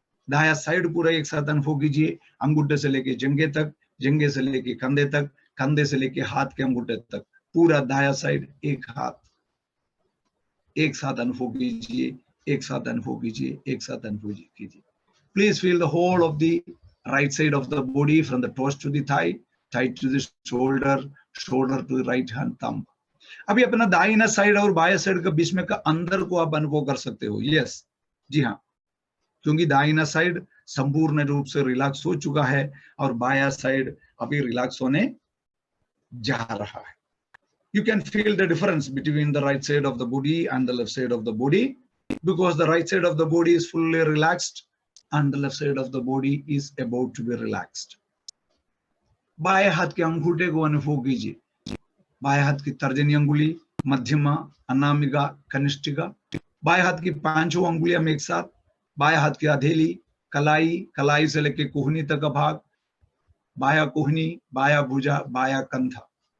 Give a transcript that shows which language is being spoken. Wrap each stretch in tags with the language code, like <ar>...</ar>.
<hi>दाया साइड पूरा एक साथ अनुभव कीजिए, अंगूठे से लेके जंघे तक, जंघे से लेके कंधे तक, कंधे से लेके हाथ के अंगूठे तक। पूरा दाया साइड एक हाथ एक साथ अनुभव कीजिए, एक साथ अनुभव कीजिए, एक साथ अनुभव कीजिए।</hi> <en>Please feel the whole of the right side of the body from the toes to the thigh, thigh to the shoulder, shoulder to the right hand thumb.</en> <hi>अभी अपना दाहिना साइड और बाया साइड का बीच में का अंदर को आप अनुभव कर सकते हो। यस, जी हाँ, क्योंकि दाहिना साइड संपूर्ण रूप से रिलैक्स हो चुका है और बाया साइड अभी रिलैक्स होने जा रहा है।</hi> <en>You can feel the difference between the right side of the body and the left side of the body, because the right side of the body is fully relaxed and the left side of the body is about to be relaxed.</en> <hi>बाएं हाथ के अंगूठे को अनुभव कीजिए। बाएं हाथ की तर्जनी अंगुली, मध्यमा, अनामिका, कनिष्ठिका। बाएं हाथ की पांचों अंगुलियां एक साथ। बाएं हाथ की हथेली, कलाई, कलाई से लेकर कोहनी तक का भाग, बाया कोहनी, बाया भुजा, बाया कंधा।</hi>